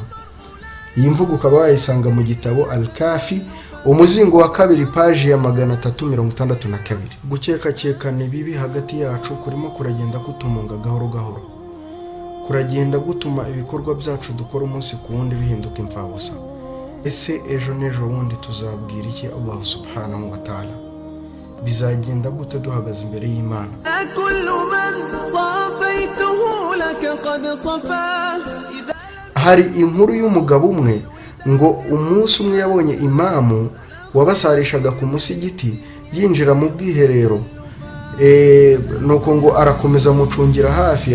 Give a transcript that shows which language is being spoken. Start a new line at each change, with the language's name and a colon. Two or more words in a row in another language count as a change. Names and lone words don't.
Kinyarwanda: Iyi mvugo ukaba wayisanga mu gitabo Al-Kafi umuzingo wa 2 paji ya 362. Gukekakekana ibibi hagati yacu kurimo kuragenda kutumunga gahoro gahoro, kuragenda gutuma ibikorwa byacu dukora umunsi ku wundi bihinduka imfabusa. Ese ejo n'ejo wundi tuzabwira iki Allah
Arabic: سبحانه وتعالى?
Kinyarwanda: Bizagenda gute duhagaze imbere y'Imana? Hari inkuru y'umugabo umwe ngo umunsi umwe yabonye imamu wabasarishaga ku musigiti yinjira mu bwiherero, nuko ngo arakomeza mucungira hafi.